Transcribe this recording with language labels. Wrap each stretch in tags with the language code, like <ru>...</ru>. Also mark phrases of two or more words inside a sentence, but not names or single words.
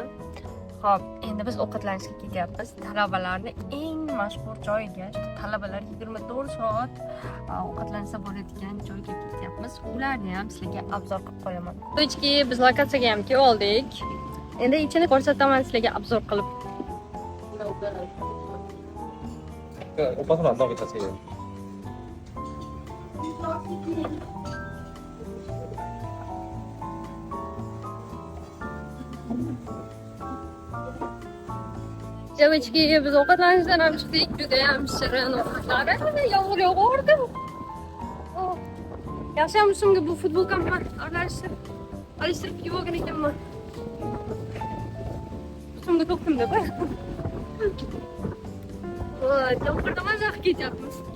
<uz>Xo'p, endi biz ovqatlanishga ketyapmiz. Talabalarning eng mashhur joyiga, talabalar 24 soat ovqatlansa bo'ladigan joyga ketyapmiz. Ularni ham sizlarga obzor qilib qo'yaman. To'chki biz lokatsiyaga ham kelib oldik. Endi ichini ko'rsataman sizlarga obzor qilib.</uz> <ko>오빠 손 안 나오게 자세히.</ko> <uz>Девочки, biz ovqatlanishdan ham chiqdik, juda ham shirin ovqatlar. Yomg'ir yog'ardi. Yaxshi ham shunga bu futbolkamni alishtirib kiyib olgan ekanman. Shunga to'qdim deb. Voy, yomg'irda maza ketyapmiz.</uz>